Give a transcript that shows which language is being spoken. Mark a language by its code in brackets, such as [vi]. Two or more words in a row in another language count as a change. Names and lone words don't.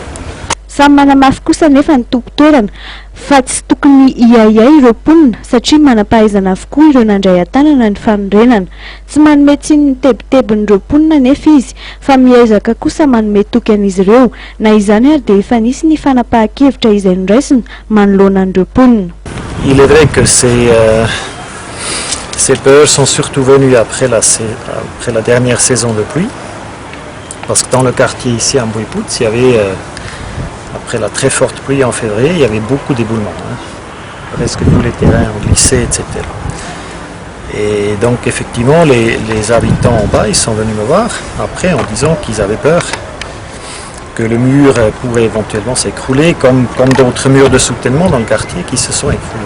[mg] Samy manamafy kosa nefa ny tompo-toerana fa tsy tokony iayay ireo mponina satria manam-pahaizana avokoa ireo nandray an-tanana ny fanorenana. Tsy manome tsiny ny tebitebin'ireo mponina nefa izy fa miezaka kosa manome toky an'izy ireo na izany ary dia efa nisy ny fanapahan-kevitra izay niraisina manoloana an'ireo mponina. [fr] Il est vrai que ces peurs sont surtout venues après la dernière saison de pluie parce que dans le quartier ici à Mbouipout, il y avait après la très forte pluie en février, il y avait beaucoup d'éboulements. Presque tous les terrains ont glissé, etc. Et donc effectivement, les habitants en bas, ils sont venus me voir après en disant qu'ils avaient peur que le mur pourrait éventuellement s'écrouler, comme d'autres murs de soutènement dans le quartier qui se sont écroulés.